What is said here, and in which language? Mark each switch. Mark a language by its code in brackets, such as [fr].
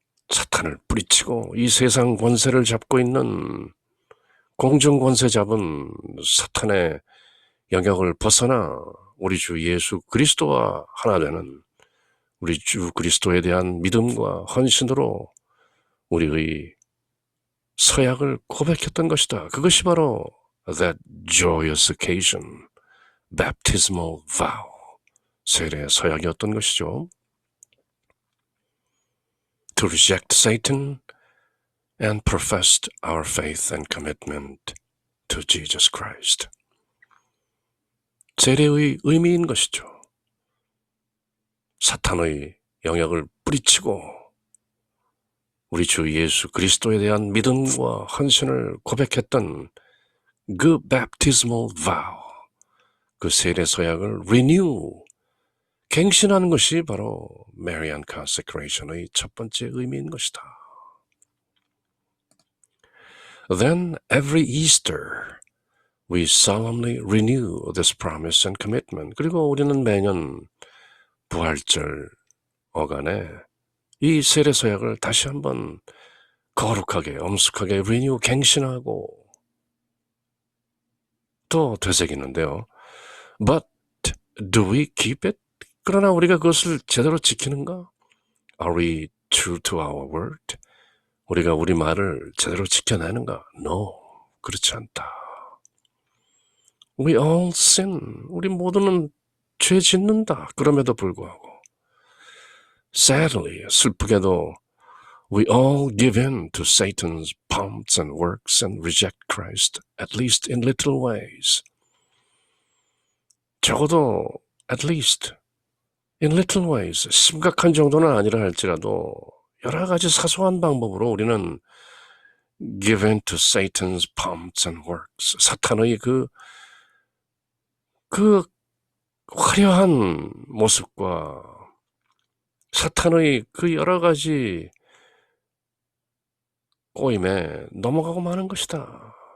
[ko] 사탄을 뿌리치고 이 세상 권세를 잡고 있는 공중 권세 잡은 사탄의 영역을 벗어나 우리 주 예수 그리스도와 하나 되는 우리 주 그리스도에 대한 믿음과 헌신으로 우리의 서약을 고백했던 것이다. 그것이 바로 [en] that joyous occasion, baptismal vow, [ko] 세례 서약이었던 것이죠. [en] To reject Satan and professed our faith and commitment to Jesus Christ. [ko] 세례의 의미인 것이죠. 사탄의 영역을 뿌리치고 우리 주 예수 그리스도에 대한 믿음과 헌신을 고백했던 그 baptismal vow, 그 세례 서약을 renew, 갱신하는 것이 바로 Marian consecration의 첫 번째 의미인 것이다. [en] Then every Easter we solemnly renew this promise and commitment. [ko] 그리고 우리는 매년 부활절 어간에 이 세례 서약을 다시 한번 거룩하게, 엄숙하게 renew, 갱신하고 또 되새기는데요. [en] But do we keep it? [ko] 그러나 우리가 그것을 제대로 지키는가? [en] Are we true to our word? [ko] 우리가 우리 말을 제대로 지켜내는가? [en] No, [ko] 그렇지 않다. [en] We all sin. [ko] 우리 모두는 죄 짓는다. 그럼에도 불구하고 [en] sadly, [ko] 슬프게도 [en] we all give in to Satan's pomps and works and reject Christ, at least in little ways. [ko] 적어도 [en] at least in little ways, [ko] 심각한 정도는 아니라 할지라도 여러 가지 사소한 방법으로 우리는 [en] give in to Satan's pomps and works, [ko] 사탄의 그 화려한 모습과 사탄의 그 여러 가지 꼬임에 넘어가고 마는 것이다.